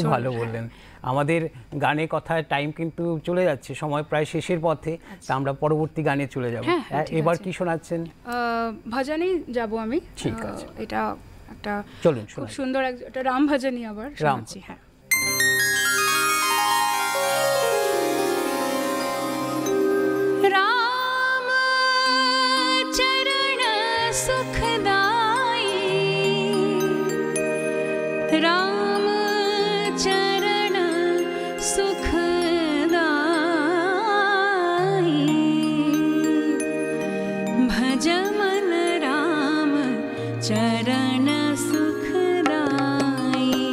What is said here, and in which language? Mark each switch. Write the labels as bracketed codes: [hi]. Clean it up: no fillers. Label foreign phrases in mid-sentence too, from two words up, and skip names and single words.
[bn] খুব ভালো বললেন। আমাদের গানের কথায় টাইম কিন্তু চলে যাচ্ছে, সময় প্রায় শেষের পথে, তা আমরা পরবর্তী গানে চলে যাব। এবার কি শোনাচ্ছেন? ভজনই যাব আমি। ঠিক আছে, এটা একটা চলুন, খুব সুন্দর একটা রাম ভজনই আবার শোনাচ্ছি। হ্যাঁ, [hi] राम चरण सुखदाई, राम चरण सुखदाई, भज मन राम चरण सुखदाई,